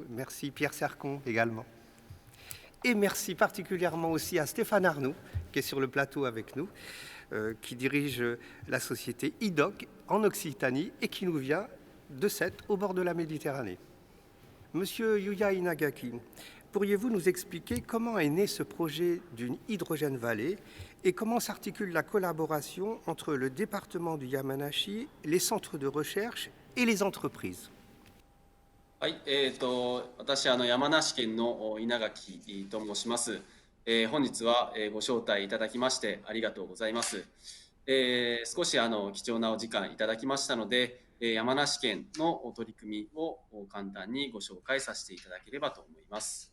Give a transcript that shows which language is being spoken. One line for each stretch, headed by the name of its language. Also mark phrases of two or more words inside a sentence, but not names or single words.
French: Merci Pierre Sercon également. Et merci particulièrement aussi à Stéphane Arnoux qui est sur le plateau avec nous, qui dirige la société IDOC en Occitanie et qui nous vient de Sète au bord de la Méditerranée. Monsieur Yuya Inagaki, pourriez-vous nous expliquer comment est né ce projet d'une Hydrogène Valley et comment s'articule la collaboration entre le département du Yamanashi, les centres de recherche et les entreprises?
Japanese: はい、私山梨県の稲垣と申します。本日はご招待いただきましてありがとうございます。少し貴重なお時間いただきましたので、山梨県の取り組みを簡単にご紹介させていただければと思います。